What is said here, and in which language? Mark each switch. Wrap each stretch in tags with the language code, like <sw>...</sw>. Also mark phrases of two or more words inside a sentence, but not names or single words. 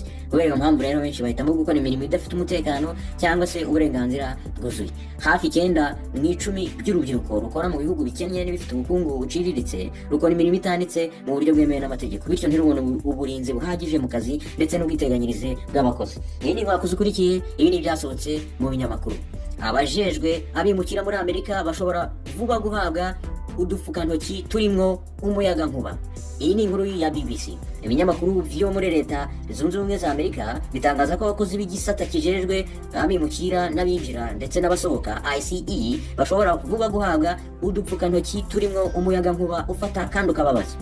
<rw>Kubera iyo mpamvu rero benshi bahitamo gukora imirimo idafite umutekano cyangwa se uburenganzira bwuzuye. Hafi 9 mu 10 by'urubyiruko rukora mu bihugu bikennye n'ibifite ubukungu buciriritse rukora imirimo itanditse mu buryo bwemewe n'amategeko, bityo ntirubone uburinzi buhagije mu kazi ndetse n'ubwiteganyirize bw'abakozi.</rw> <rn>Iyi ni inkwakuzi ukurikiye, ibi ni ibyasohotse mu binyamakuru. Abajejwe abimukira muri Amerika bashobora vuba guhabwa udufukantoki turimwo umuyaga nkuba. Iyi ni inkuru ya BBC. Ibinyamakuru vyo muri leta zunze ubumwe za Amerika bitangaza ko abakozi b'igisata kijejwe abimukira n'abinjira ndetse n'abasohoka ICE bashobora vuba guhabwa udupfukantoki turimwo umuyaga nkuba ufata kandi ukababaza.</rn>